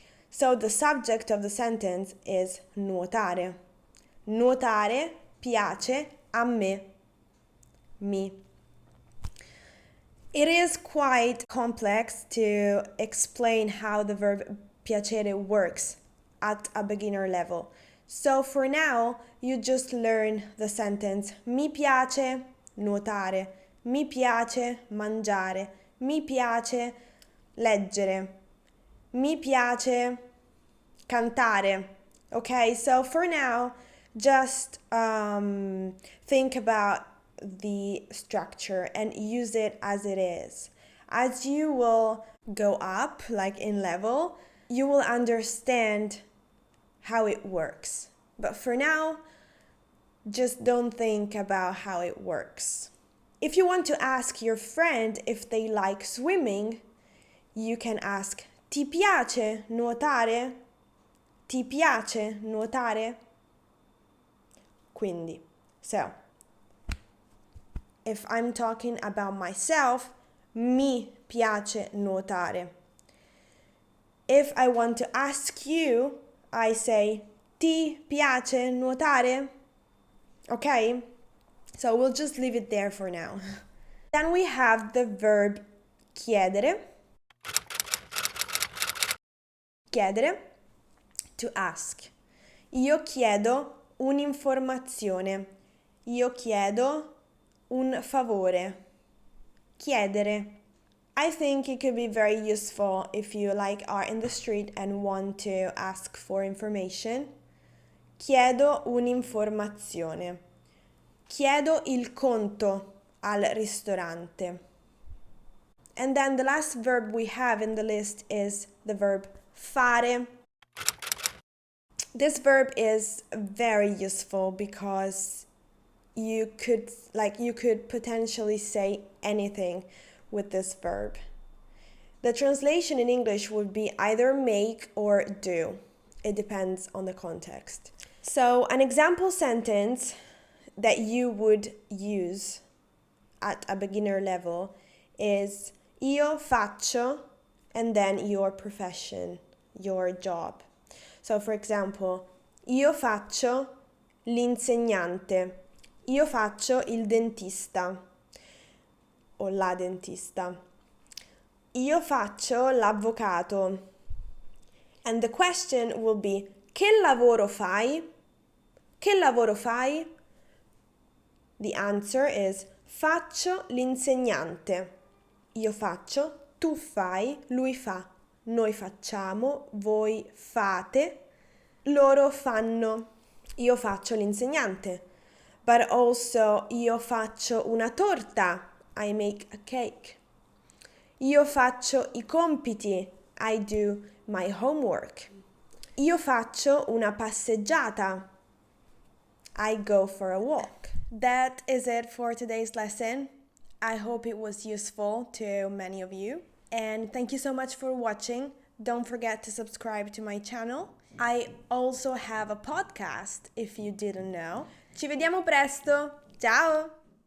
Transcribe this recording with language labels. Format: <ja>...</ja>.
<en>So the subject of the sentence is nuotare.</en> <it>Nuotare piace a me. Me.</it> <en>It is quite complex to explain how the verb piacere works at a beginner level. So for now, you just learn the sentence</en> <it>mi piace nuotare, mi piace mangiare, mi piace leggere, mi piace cantare.</it> <en>Okay, so for now, just think about the structure and use it as it is. As you will go up, like in level, you will understand how it works. But for now, just don't think about how it works. If you want to ask your friend if they like swimming, you can ask</en> <it>ti piace nuotare? Ti piace nuotare? Quindi,</it> <en>so, if I'm talking about myself,</en> <it>mi piace nuotare.</it> <en>If I want to ask you, I say</en> <it>ti piace nuotare?</it> <en>Okay? So we'll just leave it there for now. Then we have the verb chiedere. Chiedere, to ask.</en> <it>Io chiedo un'informazione. Io chiedo un favore. Chiedere.</it> <en>I think it could be very useful if you are in the street and want to ask for information.</en> <it>Chiedo un'informazione. Chiedo il conto al ristorante.</it> <en>And then the last verb we have in the list is the verb fare. This verb is very useful because you could potentially say anything with this verb. The translation in English would be either make or do. It depends on the context. So an example sentence that you would use at a beginner level is</en> <it>io faccio</it> <en>and then your profession, your job. So for example,</en> <it>io faccio l'insegnante. Io faccio il dentista o la dentista. Io faccio l'avvocato.</it> <en>And the question will be,</en> <it>che lavoro fai? Che lavoro fai?</it> <en>The answer is,</en> <it>faccio l'insegnante. Io faccio, tu fai, lui fa. Noi facciamo, voi fate, loro fanno. Io faccio l'insegnante.</it> <en>But also,</en> <it>io faccio una torta.</it> <en>I make a cake.</en> <it>Io faccio i compiti.</it> <en>I do my homework.</en> <it>Io faccio una passeggiata.</it> <en>I go for a walk. That is it for today's lesson. I hope it was useful to many of you. And thank you so much for watching. Don't forget to subscribe to my channel. I also have a podcast, if you didn't know.</en> <it>Ci vediamo presto. Ciao!</it>